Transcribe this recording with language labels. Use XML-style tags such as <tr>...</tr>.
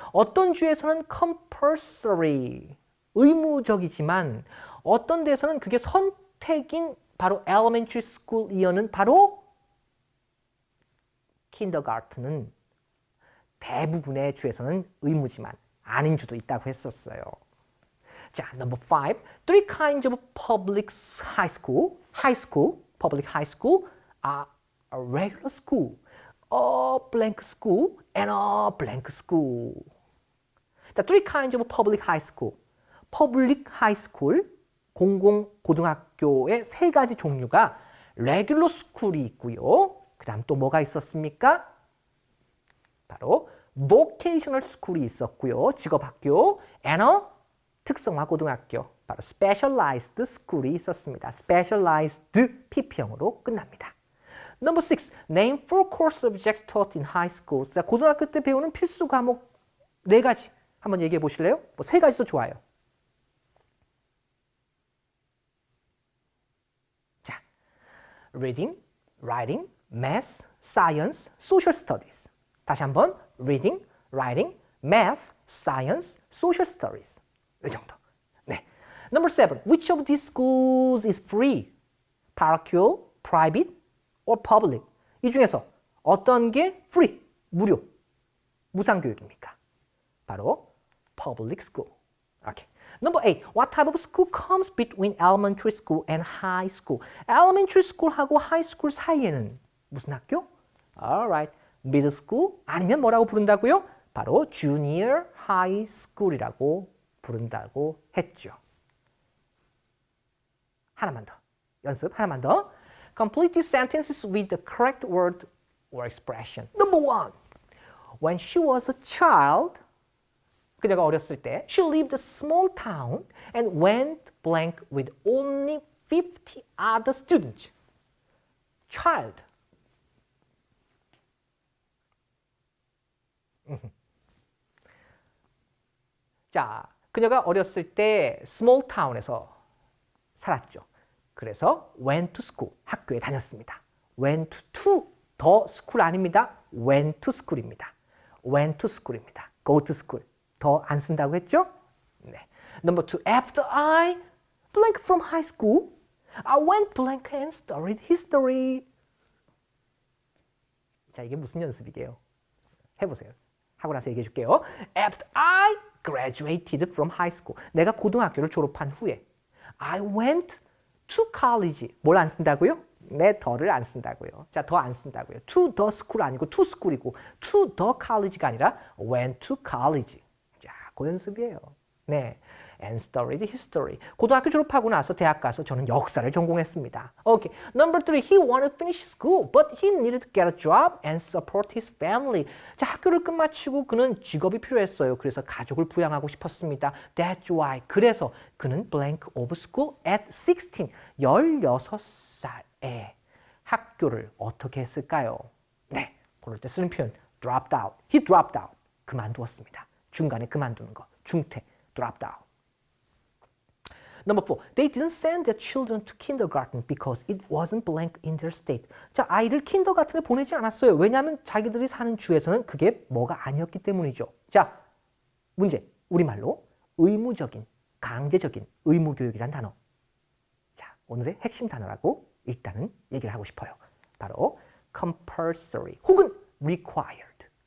<ko>어떤 주에서는 compulsory, 의무적이지만 어떤 데서는 그게 선택인 바로 elementary school 이어는 바로 kindergarten은 대부분의 주에서는 의무지만 아닌 주도 있다고 했었어요.</ko> <en>자, number 5. Three kinds of public high school, public high school are a regular school, a blank school, and a blank school. 자, three kinds of public high school.</en> <ko>public high school, 공공 고등학교의 3가지 종류가 regular school이 있고요. 그 다음 또 뭐가 있었습니까? 바로 vocational school이 있었고요. 직업학교, and a 특성화 고등학교, 바로 specialized school이 있었습니다. specialized PP형으로 끝납니다.</ko> <en>Number 6. Name 4 core subjects taught in high school.</en> <ko>자, 고등학교 때 배우는 필수 과목 4가지 한번 얘기해 보실래요? 뭐 3가지도 좋아요.</ko> <en>자, reading, writing, math, science, social studies.</en> <ko>다시 한번</ko> <en>reading, writing, math, science, social studies. 이 정도. 네. Number 7. Which of these schools is free? parochial, private, or public?</en> <ko>이 중에서 어떤 게 free, 무료, 무상교육입니까?</ko> <en>바로 public school. Okay. Number 8. What type of school comes between elementary school and high school? elementary school하고 high school</en> <ko>사이에는 무슨 학교?</ko> <en>Alright.</en> <ko>middle school 아니면 뭐라고 부른다고요? 바로 junior high school이라고 부른다고 했죠. 하나만 더. 연습 하나만 더.</ko> <en>Complete these sentences with the correct word or expression. Number 1. When she was a child,</en> <ko>그녀가 어렸을 때,</ko> <en>she lived a small town and went blank with only 50 other students. Child.</en> <ko>자, 그녀가 어렸을 때 small town에서 살았죠. 그래서</ko> <en>went to school,</en> <ko>학교에 다녔습니다.</ko> <en>went to the school</en> <ko>아닙니다.</ko> <en>went to school입니다. went to school입니다. go to school.</en> <ko>더 안 쓴다고 했죠? 네. Number 2.</ko> <en>After I blank from high school, I went blank and studied history.</en> <ko>자, 이게 무슨 연습이게요? 해보세요. 하고 나서 얘기해 줄게요.</ko> <en>After I graduated from high school.</en> <ko>내가 고등학교를 졸업한 후에</ko> <en>I went to college.</en> <ko>뭘 안 쓴다고요? 네, 더를 안 쓴다고요. 자, 더 안 쓴다고요.</ko> <en>to the school 아니고 to school이고 to the college가 아니라 went to college.</en> <ko>자, 그 연습이에요. 네.</ko> <en>And studied history.</en> <ko>고등학교 졸업하고 나서 대학 가서 저는 역사를 전공했습니다.</ko> <en>Okay. Number 3. He wanted to finish school, but he needed to get a job and support his family.</en> <ko>자, 학교를 끝마치고 그는 직업이 필요했어요. 그래서 가족을 부양하고 싶었습니다.</ko> <en>That's why.</en> <ko>그래서 그는</ko> <en>blank of school at 16.</en> <ko>16살에 학교를 어떻게 했을까요? 네. 그럴 때 쓰는 표현 dropped out.</ko> <en>He dropped out. 그만두었습니다. 중간에 그만두는 거. 중퇴. dropped out. Number 4. They didn't send their children to kindergarten because it wasn't blank in their state.</en> <ko>자, 아이를 킨더가튼에 보내지 않았어요. 왜냐하면 자기들이 사는 주에서는 그게 뭐가 아니었기 때문이죠. 자, 문제. 우리말로 의무적인, 강제적인 의무교육이란 단어. 자, 오늘의 핵심 단어라고 일단은 얘기를 하고 싶어요. 바로 compulsory 혹은 required.</ko>